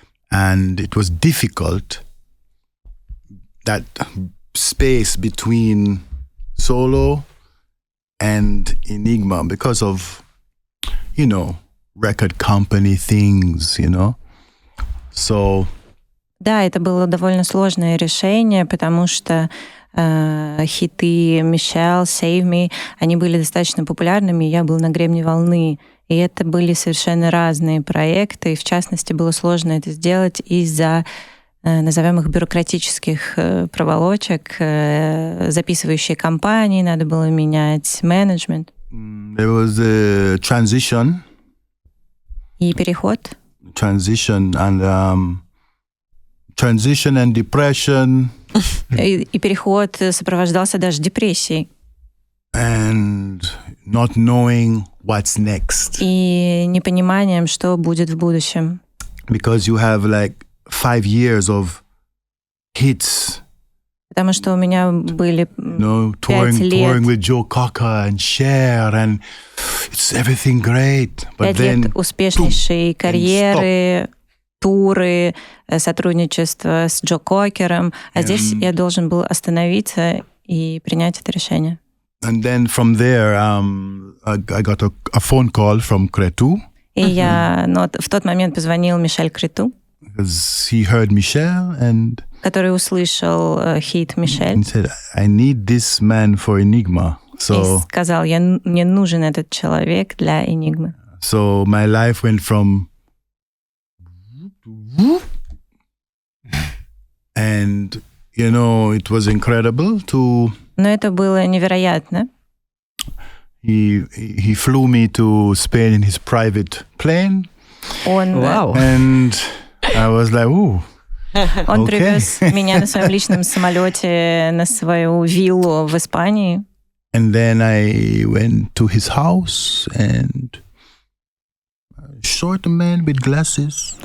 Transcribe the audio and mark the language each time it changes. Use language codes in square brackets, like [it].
[en] And it was difficult, that space between solo and Enigma, because of, record company things, So... [ru] Да, это было довольно сложное решение, потому что хиты Mishale, Save Me, они были достаточно популярными, и я был на гребне волны. И это были совершенно разные проекты, и в частности было сложно это сделать из-за, назовем их, бюрократических проволочек, записывающие компании, надо было менять менеджмент. [en] There was a transition. [ru] И переход. [en] Transition and depression. [ru] И переход сопровождался даже депрессией. [en] And not knowing what's next. [ru] И непониманием, что будет в будущем. [en] Because you have 5 years of hits. [ru] Потому что у меня были 5 лет. [en] Touring with Joe Cocker and Cher, and it's everything great. But [ru] 5 лет успешнейшей карьеры, туры, сотрудничество с Джо Кокером. А здесь я должен был остановиться и принять это решение. [en] And then from there, I got a phone call from Cretu. [ru] И я в тот момент позвонил Мишель Крету, [en] because he heard Mishale, and [ru] который услышал хит Мишель. [en] He said, I need this man for Enigma. [ru] И сказал, мне нужен этот человек для Enigma. [en] So my life went from and it was incredible to. [ru] Но это было невероятно. [en] He flew me to Spain in his private plane. And I was like, ooh. [ru] Он привез меня на своем личном самолете на свою виллу в Испании. [en] And then I went to his house, and short man with glasses.